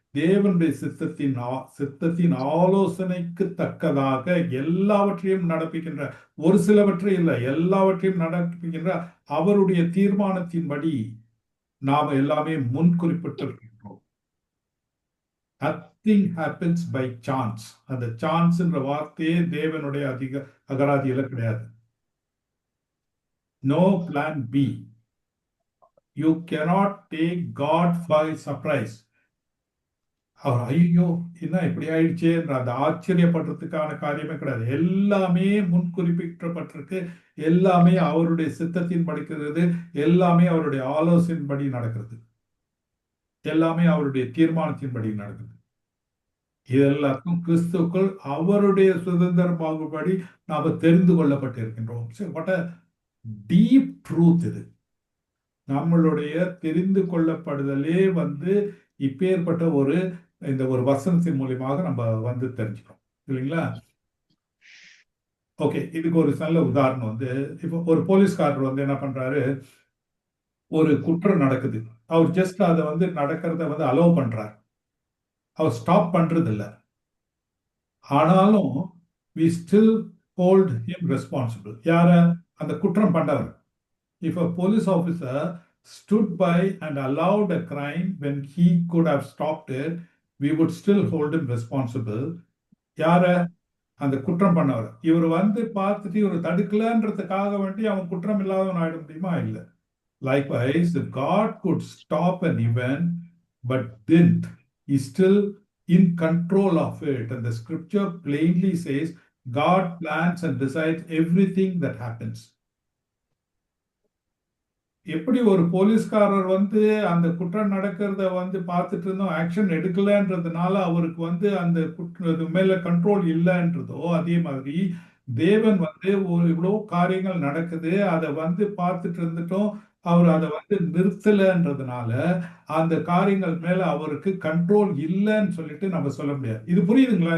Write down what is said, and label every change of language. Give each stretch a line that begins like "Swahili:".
Tamil: தேவனுடைய சித்தத்தின் ஆலோசனைக்கு தக்கதாக எல்லாவற்றையும் நடப்பிக்கின்ற, ஒரு சிலவற்றை இல்லை எல்லாவற்றையும் நடப்பிக்கின்ற அவருடைய தீர்மானத்தின்படி நாம எல்லாமே முன்குறிப்பிட்டிருக்கின்றோம்.
English: Nothing happens by chance.
Tamil: அந்த சான்ஸ்ன்ற வார்த்தையே தேவனுடைய அகராதியில கிடையாது.
English: No plan B. You cannot take God by surprise.
Tamil: அவர் ஐயோ என்ன இப்படி ஆயிடுச்சே அந்த ஆச்சரியப்படுறதுக்கான காரியமே கிடையாது. எல்லாமே முன்குறிப்பிட்டப்பட்டிருக்கு. எல்லாமே அவருடைய சித்தத்தின் படிக்கிறது. எல்லாமே அவருடைய ஆலோசனையின்படி நடக்கிறது. எல்லாமே அவருடைய தீர்மானத்தின்படி நடக்குது. இது எல்லாருக்கும் கிறிஸ்துக்குள் அவருடைய சுதந்திரமாகும்படி நாம தெரிந்து கொள்ளப்பட்டிருக்கின்றோம்.
English: what a deep truth
Tamil: இது. நம்மளுடைய தெரிந்து கொள்ளப்படுதலே வந்து இப்பேற்பட்ட இந்த ஒரு வசனத்தின் மூலியமாக நம்ம வந்து தெரிஞ்சுக்கிறோம் இல்லைங்களா? ஓகே, இதுக்கு ஒரு நல்ல உதாரணம் வந்து, இப்போ ஒரு போலீஸ்காரர் வந்து என்ன பண்றாரு, ஒரு குற்றம் நடக்குது, அவர் ஜஸ்ட் அதை வந்து நடக்கிறத வந்து அலோவ் பண்றாரு, அவர் ஸ்டாப் பண்றது இல்லை. ஆனாலும்
English: we still hold him responsible.
Tamil: யார? அந்த குற்றம் பண்றவர்.
English: If a police officer stood by and allowed a crime when he could have stopped it, we would still hold him responsible.
Tamil: யார? அந்த குற்றம் பண்ணவர். இவர் வந்து பார்த்துட்டு இவர் தடுக்கலன்றதுக்காக வேண்டி அவன் குற்றம் இல்லாதவன் ஆயிட முடியுமா? இல்லை.
English: Likewise, if God could stop an event but didn't, he's still in control of it. And the scripture plainly says God plans and decides everything that happens.
Tamil: எப்படி ஒரு போலீஸ்காரர் வந்து அந்த குற்றம் நடக்கிறத வந்து பார்த்துட்டு இருந்தோம், ஆக்ஷன் எடுக்கலன்றதுனால அவருக்கு வந்து அந்த மேல கண்ட்ரோல் இல்லைன்றதோ, அதே மாதிரி தேவன் வந்து இவ்வளோ காரியங்கள் நடக்குது, அதை வந்து பார்த்துட்டு இருந்துட்டோம், அவர் அதை வந்து நிறுத்தலைன்றதுனால அந்த காரியங்கள் மேல அவருக்கு கண்ட்ரோல் இல்லைன்னு சொல்லிட்டு நம்ம சொல்ல முடியாது. இது புரியுதுங்களா?